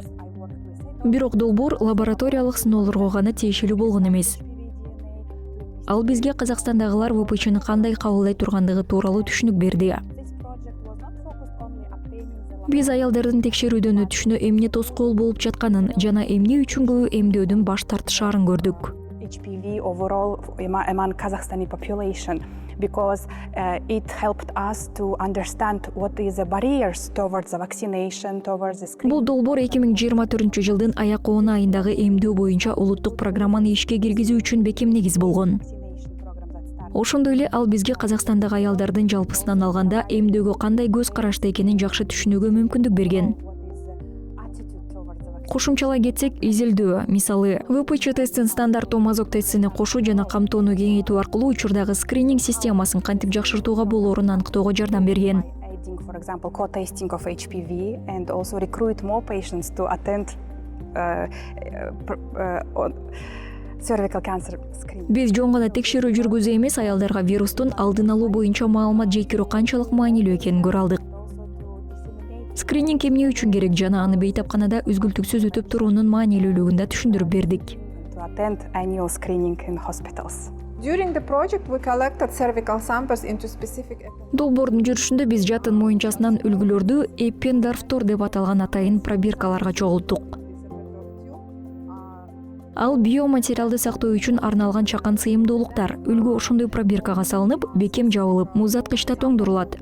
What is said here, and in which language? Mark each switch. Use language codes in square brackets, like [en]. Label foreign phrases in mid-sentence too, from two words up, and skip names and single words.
[ky] Бирок долбоор лабораториялык сыноолорго гана тиешелүү болгон эмес. Ал бизге Казакстандагылар ВПЧны кандай кабылдай тургандыгы тууралуу түшүнүк берди. Биз аялдардын текшерүүдөн өтүшүнө эмне тоскоол болуп жатканын жана эмне үчүн эмдөөдөн баш тартышаарын көрдүк. [en] HPV overall among Kazakhstani population because it helped us to understand what is the barriers towards the vaccination, towards the screening. [ky] Бул долбоор 2024 жылдын аяк 10 айындагы эмдөө боюнча улуттук программаны ишке киргизүү үчүн бекем негиз болгон. Ошондой эле ал бизге Казакстандагы аялдардын жалпысынан алганда эмдөөгө кандай көз карашта экенин жакшы түшүнүүгө мүмкүндүк берген. Кошумчалай кетсек, изилдөө, мисалы, ВПЧ тестин стандарттуу мазок тестине кошуу жана камтоону кеңейтүү аркылуу учурдагы скрининг системасын кантип жакшыртууга болоорун аныктоого жардам берген. [en] For example, co-testing of HPV and also recruit more patients to attend cervical cancer screening. [ky] Биз жөн гана текшерүү жүргүзүү эмес, аялдарга вирустун алдын алуу боюнча маалымат жеткирүү канчалык маанилүү экенин көрө алдык. Скрининг эмне үчүн керек жана аны бейтапканада үзгүлтүксүз өтүп туруунун маанилүүлүгүн да түшүндүрүп бердик. [en] To attend annual screening in hospitals. During the project, we collected cervical samples into specific. [ky] Долбоордун жүрүшүндө биз жатын моюнчасынан үлгүлөрдү Эппендорфтор деп аталган атайын пробиркаларга чогулттук. Ал биоматериалды сактоо үчүн арналган чакан сыйымдуулуктар. Үлгү ошондой пробиркага салынып, бекем жабылып, муздаткычта тоңдурулат.